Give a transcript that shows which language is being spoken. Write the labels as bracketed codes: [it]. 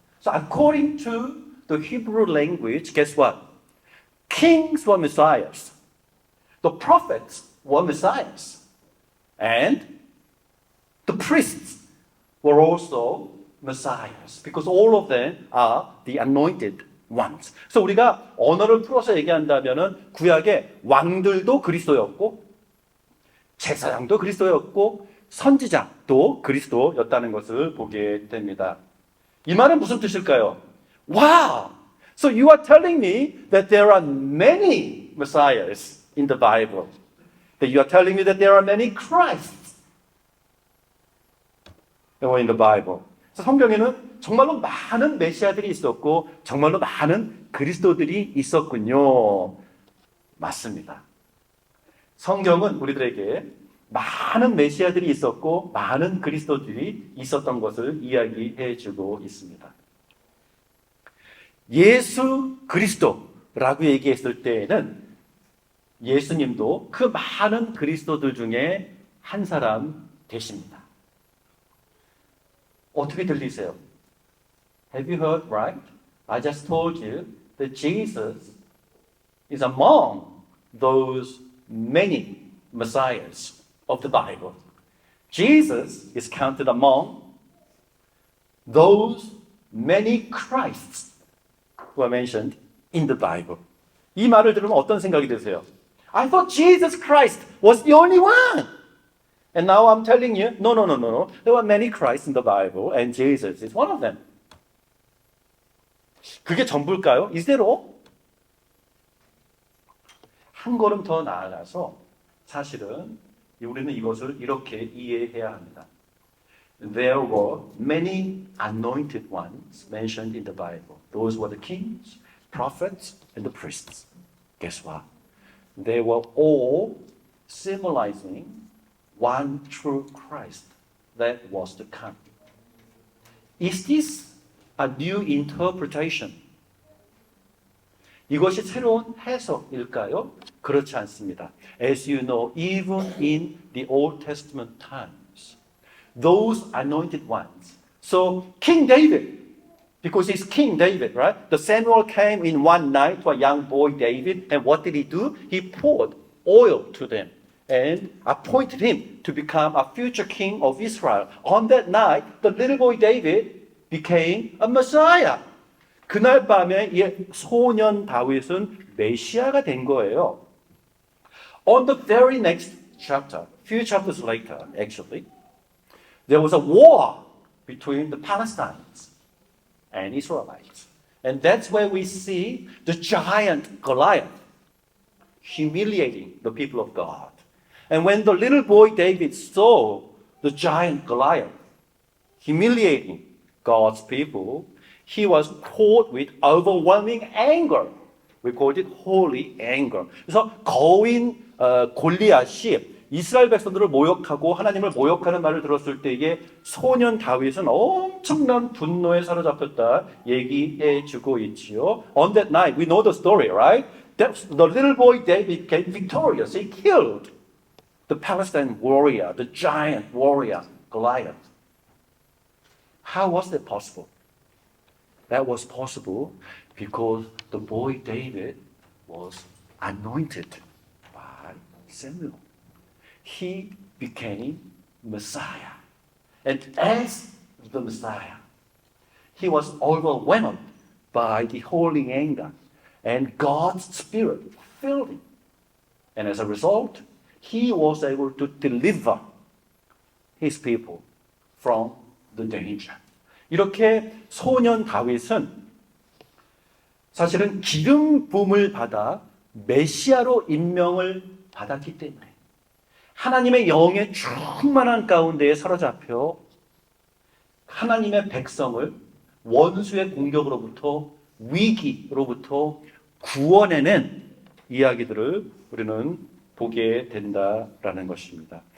[en] So according to the Hebrew language, guess what? Kings were messiahs. The prophets were messiahs. And The priests were also messiahs because all of them are the anointed ones. [ko] 그래서 우리가 언어를 풀어서 얘기한다면은 구약의 왕들도 그리스도였고 제사장도 그리스도였고 선지자도 그리스도였다는 것을 보게 됩니다. 이 말은 무슨 뜻일까요? Wow! [en] So you are telling me that there are many messiahs in the Bible. That you are telling me that there are many Christs in the Bible. [ko] 성경에는 정말로 많은 메시아들이 있었고 정말로 많은 그리스도들이 있었군요. 맞습니다. 성경은 우리들에게 많은 메시아들이 있었고 많은 그리스도들이 있었던 것을 이야기해 주고 있습니다. 예수 그리스도라고 얘기했을 때에는 예수님도 그 많은 그리스도들 중에 한 사람 되십니다. 어떻게 들리세요? [en] Have you heard right? I just told you that Jesus is among those many messiahs of the Bible. Jesus is counted among those many Christs who are mentioned in the Bible. [ko] 이 말을 들으면 어떤 생각이 드세요? [en] I thought Jesus Christ was the only one. And now I'm telling you, no. There were many Christs in the Bible, and Jesus is one of them. [ko] 그게 전부일까요? [en] Is that all? [ko] 한 걸음 더 나아가서 사실은 우리는 이것을 이렇게 이해해야 합니다. [en] There were many anointed ones mentioned in the Bible. Those were the kings, prophets, and the priests. Guess what? They were all symbolizing one true Christ that was to come. Is this a new interpretation? [ko] 이것이 새로운 해석일까요? 그렇지 않습니다. [en] As you know, even in the Old Testament times, those anointed ones. So King David, because he's King David, right? The Samuel came in one night to a young boy David, and what did he do? He poured oil to them and appointed him to become a future king of Israel. On that night, the little boy David became a Messiah. [ko] 그날 밤에 이 소년 다윗은 메시아가 된 거예요. [en] On the very next chapter, few chapters later, actually, there was a war between the Palestinians and Israelites. And that's where we see the giant Goliath humiliating the people of God. And when the little boy David saw the giant Goliath humiliating God's people, he was caught with overwhelming anger. We call it holy anger. [ko] 그래서 거인 골리앗이 이스라엘 백성들을 모욕하고 하나님을 모욕하는 말을 들었을 때에 소년 다윗은 엄청난 분노에 사로잡혔다 얘기해 주고 있지요. [en] On that night, we know the story, right? The little boy David became victorious. He killed the Palestine warrior, the giant warrior, Goliath. How was that possible? That was possible because the boy David was anointed by Samuel. He became Messiah. And as the Messiah, he was overwhelmed by the holy anger, and God's Spirit filled him. And as a result, he was able to deliver his people from the danger. [ko] 이렇게 소년 다윗은 사실은 기름 부음을 받아 메시아로 임명을 받았기 때문에 하나님의 영의 충만한 가운데에 사로잡혀 하나님의 백성을 원수의 공격으로부터 위기로부터 구원해낸 이야기들을 우리는 보게 된다라는 것입니다.